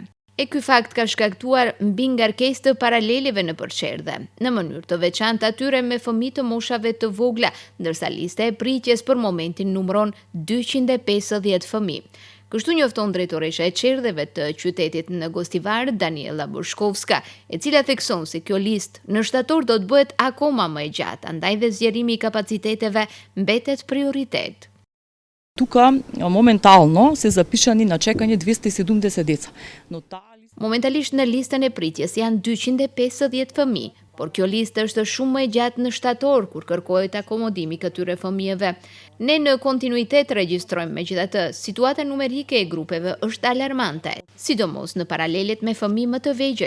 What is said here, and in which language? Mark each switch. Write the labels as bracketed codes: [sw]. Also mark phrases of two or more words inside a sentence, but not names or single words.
[sq] E ky fakt ka shkaktuar mbi ngarkesë të paraleleve në përçerdhe, në mënyrë të veçantë atyre me fëmijë të moshave të vogla, ndërsa lista e pritjes për momentin numëron 250 fëmijë. Kështu njofton drejtoresha e çerdheve të qytetit në Gostivar, Daniela Bushkovska, e cila thekson se kjo listë në shtator do të bëhet akoma më e gjatë, andaj dhe zgjerimi i kapaciteteve mbetet prioritet. [mk] Тука моментално се запишани на чекање 270 деца. Но [sq] Momentalisht në listën e pritjes janë 250 fëmijë, por kjo listë është shumë më e gjatë në shtator kur kërkohet akomodimi këtyre fëmijëve. Ne në kontinuitet regjistrojmë megjithatë situata numerike e grupeve është alarmante, sidomos në paralelet me fëmijë më të vegjël.